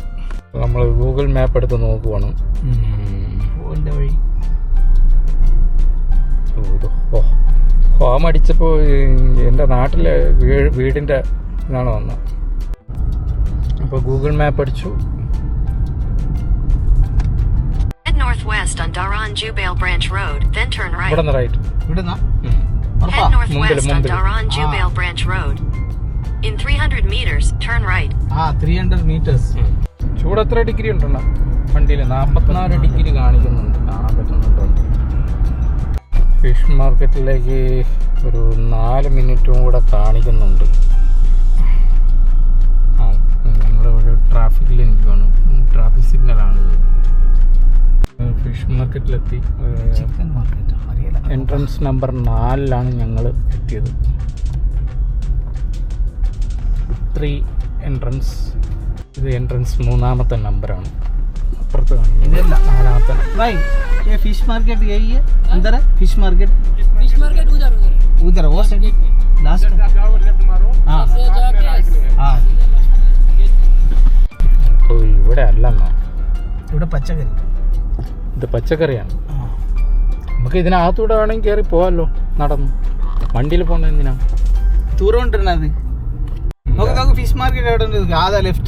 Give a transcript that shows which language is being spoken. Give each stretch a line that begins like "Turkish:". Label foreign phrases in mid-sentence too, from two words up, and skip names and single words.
Malayalam: നമ്മൾ ഗൂഗിൾ മാപ്പ് എടുത്ത് നോക്കുവാണ് പോകേണ്ട വഴി. ഹോം അടിച്ചപ്പോൾ എൻ്റെ നാട്ടിലെ വീടിൻ്റെ ഇതാണ് വന്നത്. അപ്പോൾ ഗൂഗിൾ മാപ്പ് അടിച്ചു.
English: Northwest on Daran Jubail Branch Road, then turn right.
Malayalam: ഇവിടുന്ന് റൈറ്റ്. ഇവിടുന്ന്
English: Head northwest on Daran Jubail Branch Road. In 300 meters, turn right. 300 meters.
Malayalam: ചൂട് എത്ര ഡിഗ്രി ഉണ്ടോ വണ്ടിയിൽ? 44 ഡിഗ്രി കാണിക്കുന്നുണ്ട്, കാണാൻ പറ്റുന്നുണ്ട്.
English: fish market
Malayalam: ഒരു 4 മിനിറ്റും കൂടെ കാണിക്കുന്നുണ്ട്. ഞങ്ങളിവിടെ ട്രാഫിക്കിൽ നിൽക്കുകയാണ്,
English: traffic signal. fish market. entrance number
Malayalam: 4 ഞങ്ങൾ എത്തിയത്. 3 എൻട്രൻസ്. ഇത് എൻട്രൻസ് 3ാമത്തെ നമ്പറാണ്. അപ്പുറത്ത് കാണിക്കുന്നത് 4ാമത്തെ.
English: fish market
Hindi: यही है अंदर है.
English: fish market
Hindi: उधर वो
English: side last.
Malayalam: അപ്പോൾ ഇവിടെ അല്ലെന്നോ? ഇവിടെ പച്ചക്കറി. ഇത് പച്ചക്കറിയാണ്. നമുക്ക് ഇതിനകത്തൂടെ വേണമെങ്കിൽ കയറി പോകാമല്ലോ നടന്നു. വണ്ടിയിൽ പോകുന്നത് എന്തിനാ? ദൂരം ഉണ്ടത്. നോക്ക്
English: fish market
Malayalam: എവിടെ ഉണ്ട്? ആദാ ലെഫ്റ്റ്.